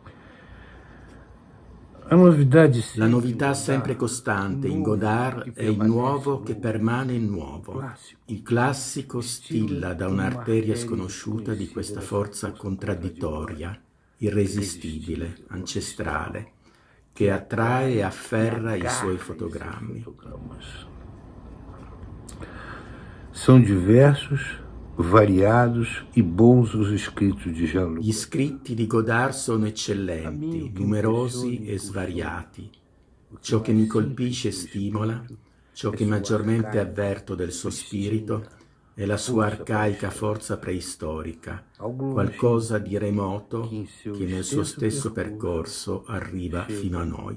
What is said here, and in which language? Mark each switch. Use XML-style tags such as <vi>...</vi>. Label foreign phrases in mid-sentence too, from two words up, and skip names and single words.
<it>La novità sempre costante in Godard è il nuovo che permane nuovo. Il classico stilla da un'arteria sconosciuta di questa forza contraddittoria, irresistibile, ancestrale, che attrae e afferra i suoi fotogrammi.</it> <pt>São diversos, variados e bons os escritos di Jean-Luc.</pt> <it>Gli scritti di Godard sono eccellenti, numerosi e svariati. Ciò che mi colpisce e stimola, ciò che maggiormente avverto del suo spirito, è la sua arcaica forza preistorica, qualcosa di remoto che nel suo stesso percorso arriva fino a noi.</it>